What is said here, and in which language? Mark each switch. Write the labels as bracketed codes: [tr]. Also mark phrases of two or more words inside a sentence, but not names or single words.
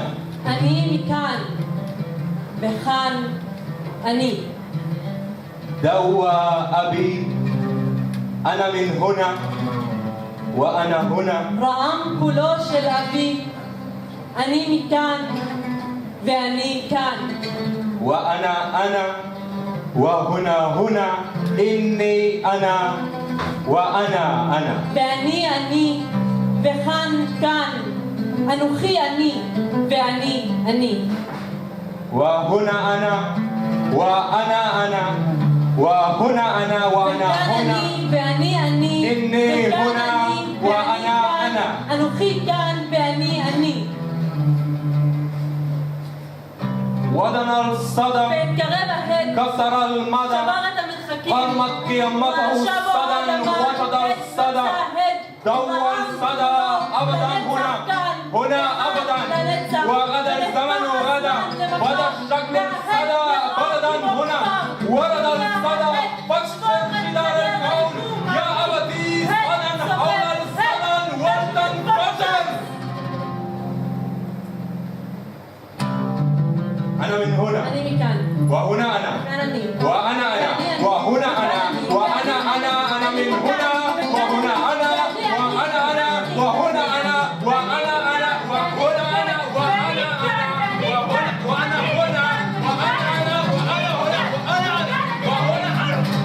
[he] אני מכאן וכאן אני. [ar] دوا أبي أنا من هنا وأنا هنا. [he] רעם קולו של אבי, אני מכאן ואני כאן. [ar] وأنا أنا وهنا هنا إني أنا وأنا أنا. [he] ואני וכאן כאן, אנוכי אני ואני. [ar] وهنا أنا وأنا أنا وهنا أنا وأنا هنا. [he] ואני [ar] إني هنا وأنا أنا. [he] אנוכי כאן ואני. [ar] ودنا الصدى [he] והתקרב ההד, [ar] كسر المدى [he] שבר את המרחקים, [ar] قامت قيامته الصدى وجد الصدى دور الصدى أبدا هنا أبدا وغدا الزمن غدا بدا الشكل الصدى بلدا هنا ورد الصدى فاشتر جدار الكون يا أبتي صدى حول الصدى وردا فشل. أنا من هنا [he] אני מכאן, [ar] وهنا أنا [he] כאן אני, [ar] وأنا أنا وهنا أنا وأنا أنا من هنا وهنا أنا وأنا أنا وهنا أنا وأنا أنا وهنا أنا وأنا أنا وأنا هنا وأنا أنا وأنا هنا وأنا أنا وهنا أنا.